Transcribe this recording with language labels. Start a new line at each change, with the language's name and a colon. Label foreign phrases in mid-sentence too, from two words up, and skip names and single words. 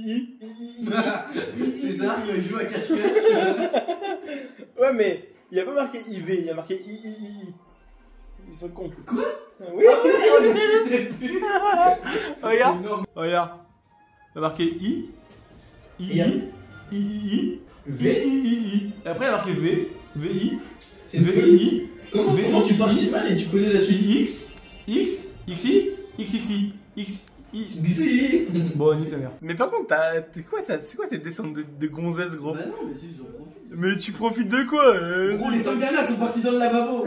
French: C'est ça, il joue à cache-cache. Ouais, mais il y a pas marqué IV, il y a marqué I. Ils sont cons. Quoi? Oui. On n'existerait plus. Regarde, C'est énorme. regarde. Il y a marqué I. Et I. V-I-I-I. Et après, il y a marqué V. V-I. V-I. Comment tu parles si mal et tu connais la suite? X. X. XI. XXI. X. Xi. Bon, nique sa mère. Mais par contre, c'est quoi cette descente de gonzesse, gros? Bah non, mais si, j'en profite. Mais tu profites de quoi Gros, les 5 dernières sont partis dans le lavabo.